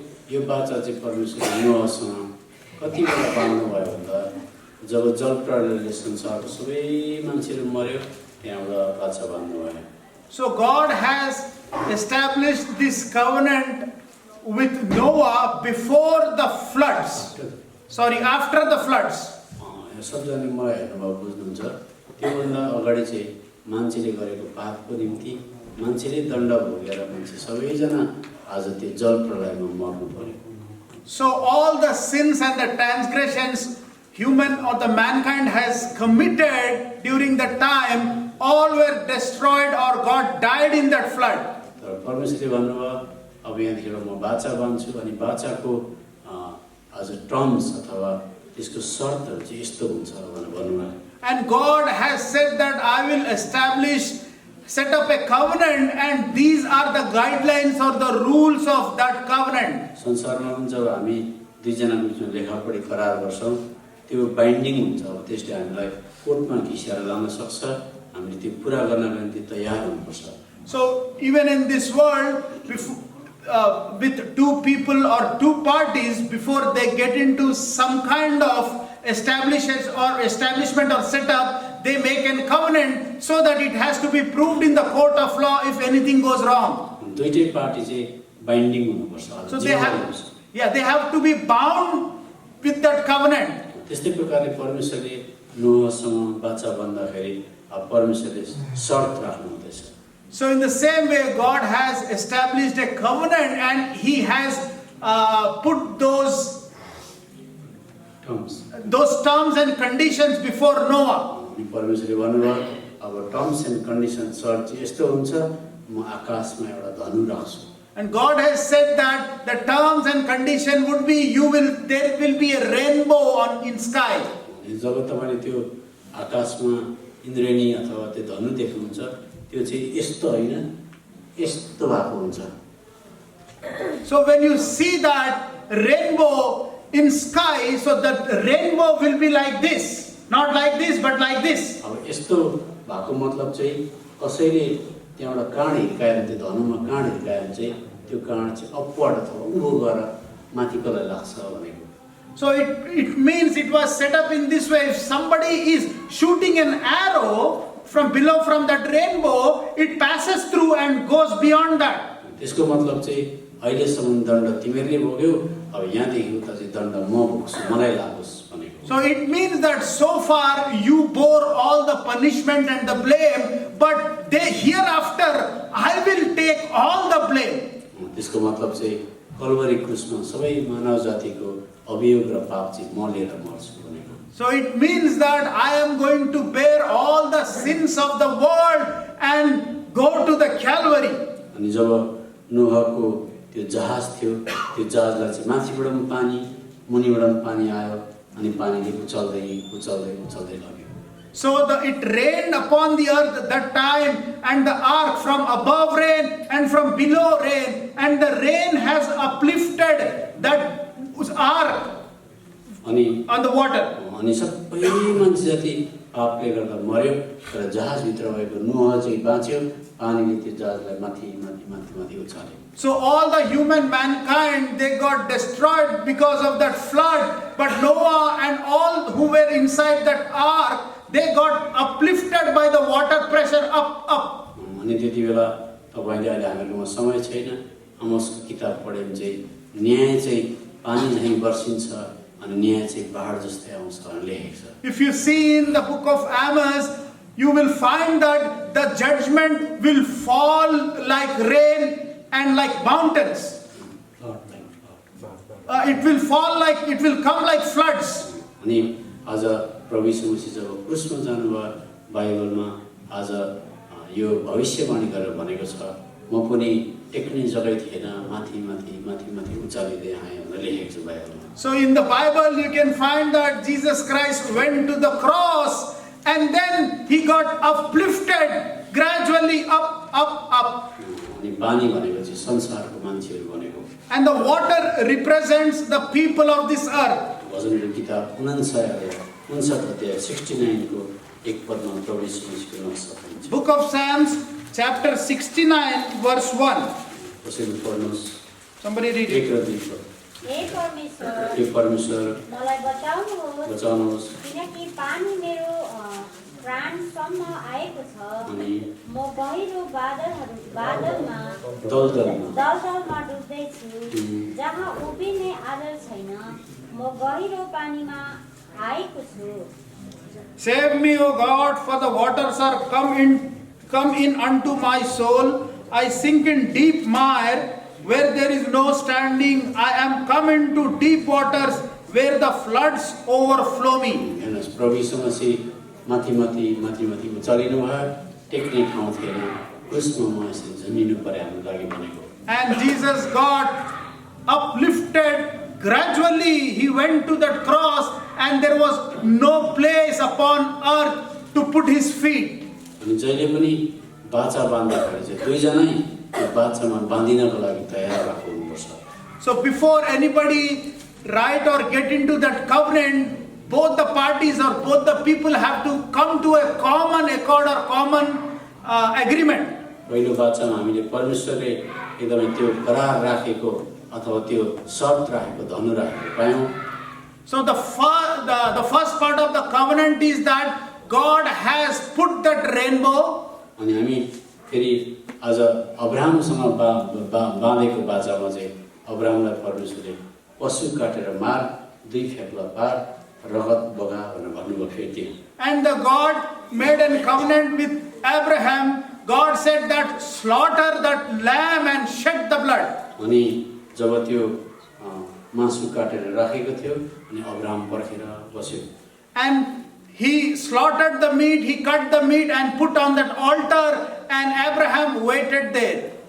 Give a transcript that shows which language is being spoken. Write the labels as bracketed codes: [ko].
[ne] यो बाचा चाहिँ परमेश्वरले नोहसँग कति बेला बाँध्नु भयो भन्दा जब जलप्रलयले संसारको सबै मान्छेहरू मर्यो त्यहाँबाट बाचा बाँध्नु भयो। [en] So God has established this covenant with Noah before the floods. Sorry, after the floods. [ne] यो सबजना मलाई हेर्नुभयो बुझ्नुहुन्छ, त्योभन्दा अगाडि चाहिँ मान्छेले गरेको पापको निम्ति मान्छेले दण्ड भोगेर मान्छे सबैजना आज त्यो जलप्रलयमा मर्नु पर्यो। [en] So all the sins and the transgressions human or the mankind has committed during the time, all were destroyed or God died in that flood. [ne] तर परमेश्वरले भन्नुभयो अब यहाँतिर म बाचा बाँध्छु अनि बाचाको आज टर्म्स अथवा त्यसको शर्तहरू चाहिँ यस्तो हुन्छ भनेर भन्नुभयो। [en] And God has said that I will set up a covenant, and these are the guidelines or the rules of that covenant. [ne] संसारमा पनि जब हामी दुईजनाको बिचमा लेखापढी करार गर्छौँ त्यो बाइन्डिङ हुन्छ। अब त्यसले हामीलाई कोर्टमा घिसेर लान सक्छ, हामीले त्यो पुरा गर्नको निम्ति तयार हुनुपर्छ। [en] So even in this world, with two people or two parties, before they get into some kind of establishment or setup, they make a covenant so that it has to be proved in the court of law if anything goes wrong. [ne] दुईटै party चाहिँ binding हुनुपर्छ। [en] So they have to be bound with that covenant. [ne] त्यस्तै प्रकारले परमेश्वरले नोहसँग बाचा बन्दाखेरि परमेश्वरले शर्त राख्नु हुँदैछ। [en] So in the same way, God has established a covenant and He has put those terms and conditions before Noah. [ne] परमेश्वरले भन्नुभयो अब [en] terms and condition [ne] शर्त चाहिँ यस्तो हुन्छ, म आकाशमा एउटा धनु राख्छु। [en] And God has said that the terms and condition would be there will be a rainbow in sky. [ne] जब तपाईले त्यो आकाशमा इन्द्रेणी अथवा त्यो धनु देख्नुहुन्छ त्यो चाहिँ यस्तो होइन यस्तो भएको हुन्छ। [en] So when you see that rainbow in sky, so that rainbow will be like this, not like this but like this. [ne] अब यस्तो भएको मतलब चाहिँ कसैले त्यहाँबाट काँड हिर्कायो भने त्यो धनुमा काँड हिर्कायो भने चाहिँ त्यो काँड चाहिँ अपवर्ड अथवा उँभो गएर माथिकोलाई लाग्छ भनेको। [en] So it means it was set up in this way. If somebody is shooting an arrow from below from that rainbow, it passes through and goes beyond that. [ne] त्यसको मतलब चाहिँ अहिलेसम्म दण्ड तिमीहरूले भोग्यौ, अब यहाँदेखि उता चाहिँ दण्ड म भोग्छु, मलाई लागोस् भनेको। [en] So it means that so far you bore all the punishment and the blame, but hereafter I will take all the blame. [ne] त्यसको मतलब चाहिँ कल्वरी क्रुसमा सबै मानव जातिको अभियोग र पाप चाहिँ म लिएर मर्छु भनेको। [en] So it means that I am going to bear all the sins of the world and go to the Calvary. [ne] अनि जब नोहको त्यो जहाज थियो, त्यो जहाजलाई चाहिँ माथिबाट पनि पानी मुनिबाट पनि पानी आयो अनि पानीले उचाल्दै उचाल्दै उचाल्दै लग्यो। [en] So it rained upon the earth that time, and the ark from above rain and from below rain, and the rain has uplifted that ark [ne] अनि [en] on the water. [ne] अनि सबै मान्छे जाति पापले गर्दा मर्यो, तर जहाजभित्र भएको नोह चाहिँ बाँच्यो, पानीले त्यो जहाजलाई माथि माथि माथि माथि उचाल्यो। [en] So all the human mankind, they got destroyed because of that flood, but Noah and all who were inside that ark, they got uplifted by the water pressure up. [ne] अनि त्यति बेला तपाईले अहिले हामीहरूकोमा समय छैन, आमोसको किताब पढ्यो भने चाहिँ न्याय चाहिँ पानी झैँ बर्सिन्छ अनि न्याय चाहिँ पहाड जस्तै आउँछ भनेर लेखेको छ। [en] If you see in the book of Amos, you will find that the judgment will fall like rain and like mountains. It will fall like, it will come like floods. [ne] अनि आज प्रभु यीशु मसीह जब क्रुसमा जानुभयो, बाइबलमा आज यो भविष्यवाणी गरेर भनेको छ, म पनि टेक्ने जग्गै थिएन, माथि माथि माथि माथि उचालिँदै आएँ भनेर लेखेको छ बाइबलमा। [en] So in the Bible you can find that Jesus Christ went to the cross and then he got uplifted gradually up. [ne] अनि पानी भनेको चाहिँ संसारको मान्छेहरू भनेको। [en] And the water represents the people of this earth. [ne] भजनको किताब 59 अध्याय 69 को एक पदमा प्रभु यीशु मसीहको नक्सा पाइन्छ। [en] Book of Psalms chapter 69 verse 1. [ne] कसैले पढ्नुहोस्। [en] Somebody read [ne] एक [en] it. [ne] र दुई पद। हे हे परमेश्वर मलाई बचाउनुहोस्, किनकि पानी मेरो प्राणसम्म आएको छ। अनि म गहिरो बादलमा दलदलमा डुब्दैछु, जहाँ उभिने आधार छैन। म गहिरो पानीमा आएको छु। [en] Save me, O God, for the waters are come in unto my soul. I sink in deep mire, where there is no standing. I am come into deep waters, where the floods overflow me. [ne] हेर्नुहोस्, प्रभु यीशु मसीह माथि माथि माथि माथि उचालिनु भयो, टेक्ने ठाउँ थिएन, क्रुसमा म यसरी जन्मिनु पर्यो हाम्रो लागि भनेको। [en] And Jesus got uplifted gradually. He went to that cross, and there was no place upon earth to put his feet. [ne] अनि जहिले पनि बाचा बाँध्दाखेरि चाहिँ दुईजनै त्यो बाचामा बाँधिनको लागि तयार भएको हुनुपर्छ। [en] So before anybody write or get into that covenant, both the parties or both the people have to come to a common accord or common agreement. [ne] पहिलो बाचामा हामीले परमेश्वरले एकदमै त्यो करार राखेको अथवा त्यो शर्त राखेको धनु राखेको पायौँ। [en] So the first part of the covenant is that God has put that rainbow. [ne] अनि हामी फेरि आज अब्राहमसँग बाँधेको बाचामा चाहिँ अब्राहमलाई परमेश्वरले पशु काटेर मार, दुई फेप्ला पार, रगत बगा भनेर भन्नुभयो फेरि त्यहाँ। [en] And the God made a covenant with Abraham. God said that slaughter that lamb and shed the blood. [ne] अनि जब त्यो मासु काटेर राखेको थियो अनि अब्राहम पर्खेर बस्यो। [en] And he slaughtered the meat, he cut the meat and put on that altar, and Abraham waited there.